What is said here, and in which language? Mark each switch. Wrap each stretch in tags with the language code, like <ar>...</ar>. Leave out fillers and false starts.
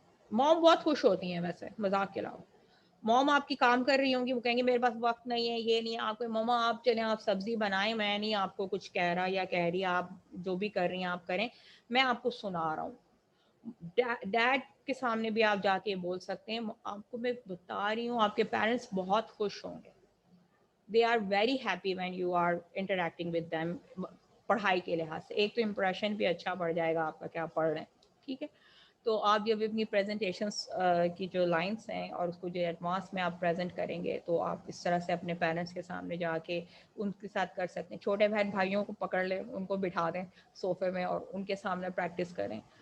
<ur>موم بہت خوش ہوتی ہیں ویسے, مذاق کے علاوہ. موم آپ کی کام کر رہی ہوں گی, وہ کہیں گے میرے پاس وقت نہیں ہے, یہ نہیں ہے, آپ کو مما آپ چلیں آپ سبزی بنائیں, میں نہیں آپ کو کچھ کہہ رہا یا کہہ رہی, آپ جو بھی کر رہی ہیں آپ کریں, میں آپ کو سنا رہا ہوں. ڈیڈ کے سامنے بھی آپ جا کے بول سکتے ہیں, آپ کو میں بتا رہی ہوں آپ کے پیرنٹس بہت خوش ہوں گے.</ur> <en>They are very happy when you are interacting with them.</en> <ur>پڑھائی کے لحاظ سے ایک تو امپریشن بھی اچھا پڑ جائے گا آپ کا, کیا پڑھ رہے ہیں, ٹھیک ہے. تو آپ جب اپنی پریزنٹیشنس کی جو لائنس ہیں اور اس کو جو ایڈوانس میں آپ پریزنٹ کریں گے, تو آپ اس طرح سے اپنے پیرنٹس کے سامنے جا کے ان کے ساتھ کر سکتے ہیں. چھوٹے بہن بھائیوں کو پکڑ لیں, ان کو بٹھا دیں صوفے میں اور ان کے سامنے پریکٹس کریں.</ur>